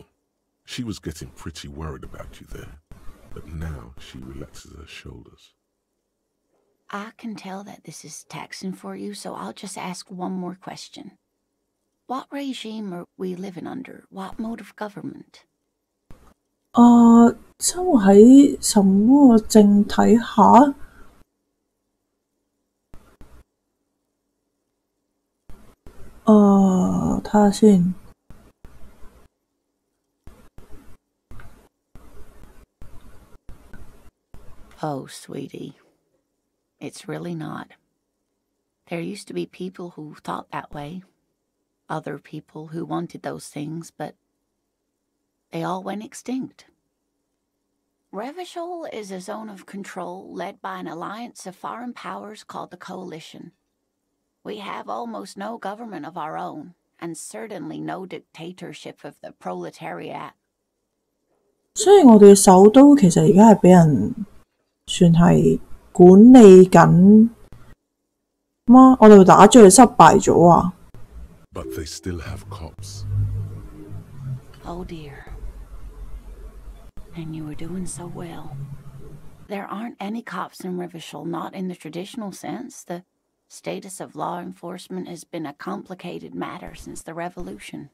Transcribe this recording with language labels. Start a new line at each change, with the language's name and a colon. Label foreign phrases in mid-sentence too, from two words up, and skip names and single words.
English: She was getting pretty worried about you there, but now she relaxes her shoulders. I can tell that this is taxing for you, so I'll just ask one more question. What regime are we living under? What mode of government?
Cantonese: 生活喺什麼政體下？睇下先。
English: Oh, sweetie. It's really not. There used to be people who thought that way. Other people who wanted those things, but they all went extinct. Revachol is a zone of control led by an alliance of foreign powers called the Coalition. We have almost no government of our own, and certainly no dictatorship of the proletariat.
Cantonese: 所以我哋嘅首都其實而家係俾人算係管理緊嗎？我哋打仗失敗咗啊！
English: But they still have cops. Oh dear. And you were doing so well. There aren't any cops in Revachol, not in the traditional sense. The status of law enforcement has been a complicated matter since the revolution.